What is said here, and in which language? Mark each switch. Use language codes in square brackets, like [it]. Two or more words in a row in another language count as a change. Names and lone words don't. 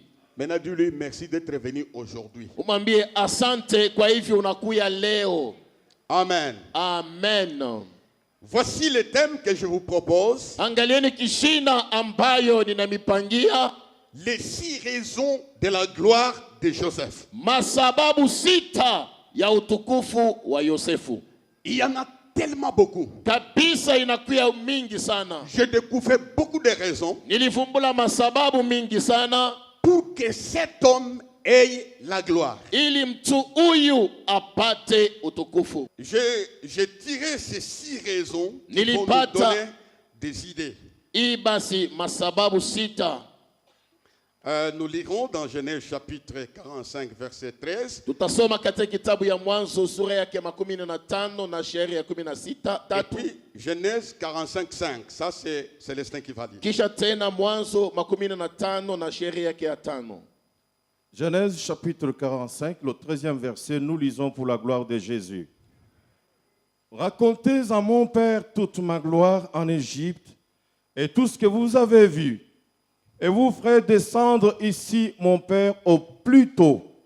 [fr] Maintenant, dis-lui merci d'être venu aujourd'hui. [sw] Umwambie asante kwa hivyo unakuya leo. [fr] Amen. [sw] Amen. [fr] Voici le thème que je vous propose. [sw] Angalieni kishina ambayo ninamipangia. [fr] Les 6 raisons de la gloire de Joseph. [sw] Masababu 6 ya utukufu wa Yosefu. [fr] Il y en a tellement beaucoup. [sw] Kabisa inakuya mingi sana. [fr] J'ai découvert beaucoup de raisons. [sw] Nilivumbula masababu mingi sana. [fr] Pour que cet homme ait la gloire. [sw] Ili mtu huyu apate utukufu. [fr] J'ai tiré ces 6 raisons qui vont nous donner des idées. [sw] Ibasi masababu 6. [fr] Nous lirons dans Genèse chapitre 45 verset 13. [sw] Tutasoma katika kitabu ya Mwanzo sura yake 15 na shairi ya 16. [fr] Et puis Genèse 45:5. Ça c'est Célestin qui va lire. [sw] Kisha tena Mwanzo 15 na shairi yake ya 5. [fr] Genèse chapitre 45, le 13e verset, nous lisons pour la gloire de Jésus. Racontez à mon Père toute ma gloire en Égypte et tout ce que vous avez vu. Et vous ferez descendre ici mon Père au plus tôt.